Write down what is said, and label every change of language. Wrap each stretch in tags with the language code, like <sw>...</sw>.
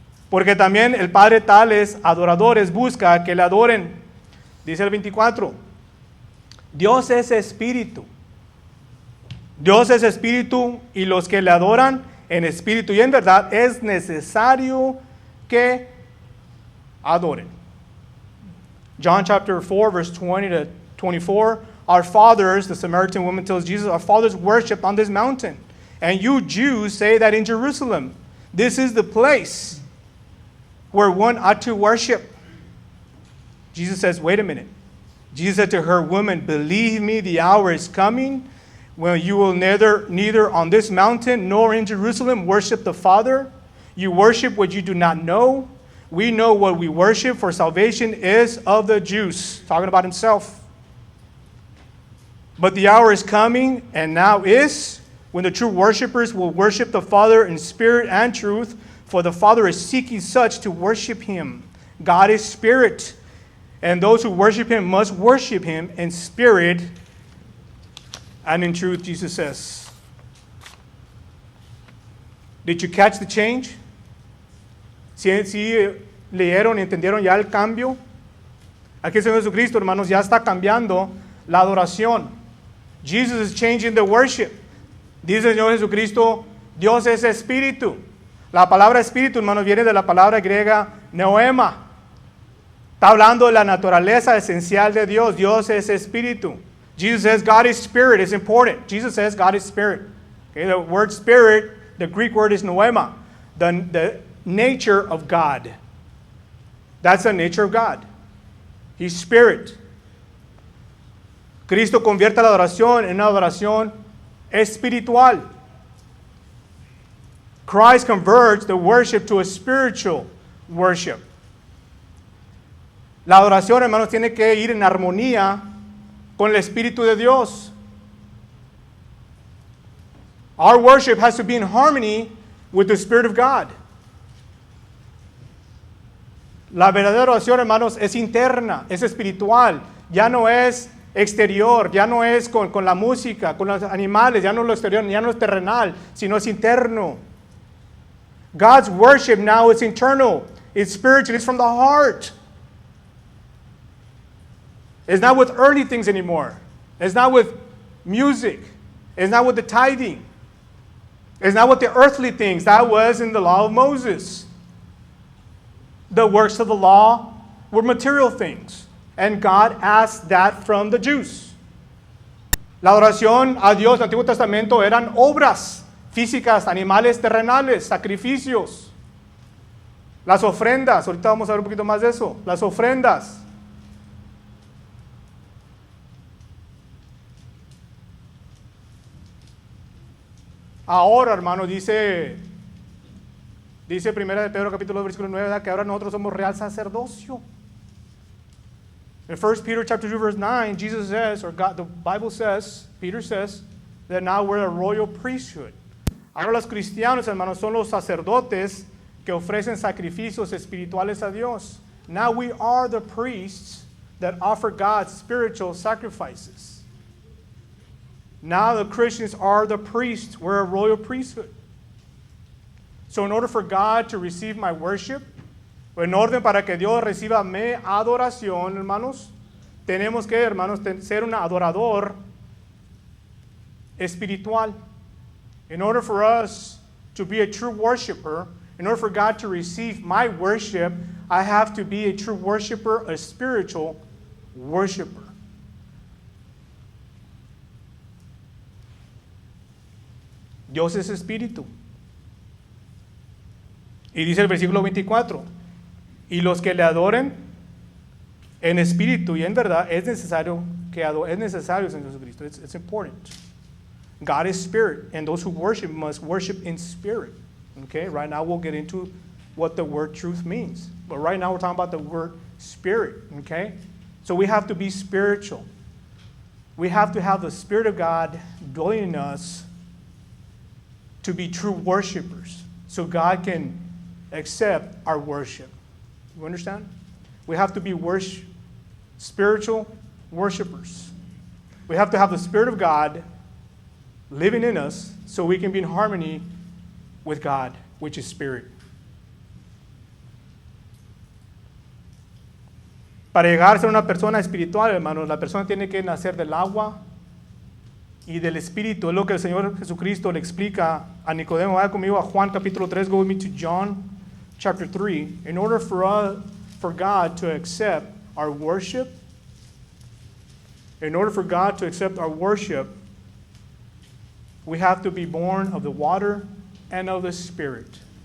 <es>Porque también el Padre tales adoradores busca que le adoren. Dice el 24. Dios es espíritu. Dios es espíritu, y los que le adoran en espíritu y en verdad es necesario que adoren.</es> <en>John chapter 4, verse 20 to 24. Our fathers, the Samaritan woman tells Jesus, our fathers worshiped on this mountain. And you Jews say that in Jerusalem, this is the place where one ought to worship. Jesus says, wait a minute. Jesus said to her, woman, believe me, the hour is coming when you will neither on this mountain nor in Jerusalem worship the Father. You worship what you do not know. We know what we worship, for salvation is of the Jews. Talking about himself. But the hour is coming, and now is, when the true worshipers will worship the Father in spirit and truth, for the Father is seeking such to worship him. God is spirit, and those who worship him must worship him in spirit and in truth, Jesus says. Did you catch the change?</en> <es>¿Sí leyeron y entendieron ya el cambio? Aquí el Señor Jesucristo, hermanos, ya está cambiando la adoración.</es> <en>Jesus is changing the worship.</en> <es>Dice el Señor Jesucristo, Dios es espíritu. La palabra espíritu, hermanos, viene de la palabra griega neuma. Está hablando de la naturaleza esencial de Dios. Dios es espíritu.</es> <en>Jesus says God is spirit. It's important. Jesus says God is spirit. Okay, the word spirit, the Greek word is noema. The nature of God. That's the nature of God. He's spirit.</en> <es>Cristo convierte la adoración en una adoración espiritual.</es> <en>Christ converts the worship to a spiritual worship.</en> <es>La adoración, hermanos, tiene que ir en armonía con el Espíritu de Dios.</es> <en>Our worship has to be in harmony with the Spirit of God.</en> <es>La verdadera oración, hermanos, es interna, es espiritual. Ya no es exterior, ya no es con la música, con los animales, ya no es lo exterior, ya no es terrenal, sino es interno.</es> <en>God's worship now is internal. It's spiritual. It's from the heart. It's not with earthly things anymore. It's not with music. It's not with the tithing. It's not with the earthly things. That was in the law of Moses. The works of the law were material things. And God asked that from the Jews.</en> <es>La oración a Dios en el Antiguo Testamento eran obras físicas, animales terrenales, sacrificios. Las ofrendas, ahorita vamos a ver un poquito más de eso. Las ofrendas. Ahora, hermano, dice 1 de Pedro capítulo 2, versículo 9, ¿verdad? Que ahora nosotros somos real sacerdocio.</es> <en>In 1 Peter chapter 2, verse 9, Jesus says, or God, the Bible says, Peter says, that now we're a royal priesthood.</en> <es>Ahora los cristianos, hermanos, son los sacerdotes que ofrecen sacrificios espirituales a Dios.</es> <en>Now we are the priests that offer God spiritual sacrifices. Now the Christians are the priests. We're a royal priesthood. So in order for God to receive my worship,</en> <es>en orden para que Dios reciba mi adoración, hermanos, tenemos que, hermanos, ser un adorador espiritual.</es> <en>In order for us to be a true worshiper, in order for God to receive my worship, I have to be a true worshiper, a spiritual worshiper.</en> <es>Dios es espíritu. Y dice el versículo 24, y los que le adoren en espíritu y en verdad, es necesario en Jesucristo.</es> <en>It's important. God is spirit, and those who worship must worship in spirit. Okay, right now we'll get into what the word truth means. But right now we're talking about the word spirit. Okay, so we have to be spiritual. We have to have the Spirit of God dwelling in us to be true worshipers, so God can accept our worship. You understand? We have to be spiritual worshipers. We have to have the Spirit of God living in us so we can be in harmony with God, which is spirit.</en> <es>Para llegar a ser una persona espiritual, hermanos, la persona tiene que nacer del agua y del espíritu. Es lo que el Señor Jesucristo le explica a Nicodemo. Vaya conmigo a Juan capítulo 3.</es> <en>Go with me to John chapter 3. In order for God to accept our worship, we have to be born of the water and of the Spirit.</en>